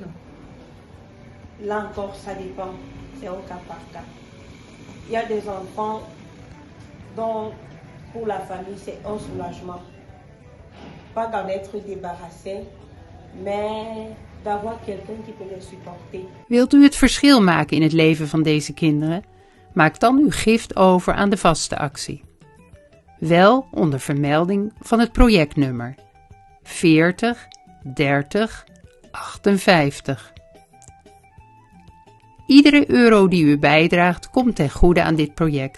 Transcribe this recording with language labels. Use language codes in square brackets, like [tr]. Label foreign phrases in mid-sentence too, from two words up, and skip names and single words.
[fr] Là encore, ça dépend. C'est au cas par cas. Il y a des enfants dont pour la famille, c'est un soulagement. Pas d'en être débarrassé, mais d'avoir quelqu'un qui peut les supporter. [nl] Wilt u het verschil maken in het leven van deze kinderen? Maak dan uw gift over aan de vaste actie. Wel onder vermelding van het projectnummer 40 30 58. Iedere euro die u bijdraagt komt ten goede aan dit project.